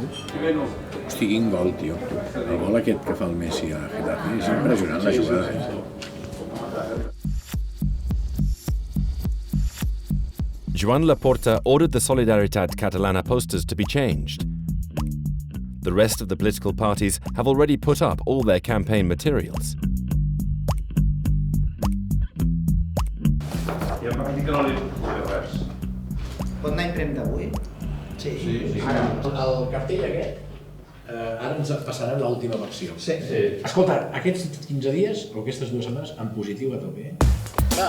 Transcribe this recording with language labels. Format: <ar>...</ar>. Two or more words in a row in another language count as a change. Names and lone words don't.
<ca>Hosti, quin gol, tio. El gol aquest que fa el Messi a Getafe és impressionant, la jugada.</ca> <en>Joan Laporta ordered the Solidaritat Catalana posters to be changed. The rest of the political parties have already put up all their campaign materials.</en> <ca>Ja m'ha dit que no li res. Pot anar impremta avui? Sí. Ara, el cartell aquest, ara ens passarà l'última versió. Sí. Escolta, aquests 15 dies, o aquestes 2 setmanes, en positiu a tope, Va.</ca>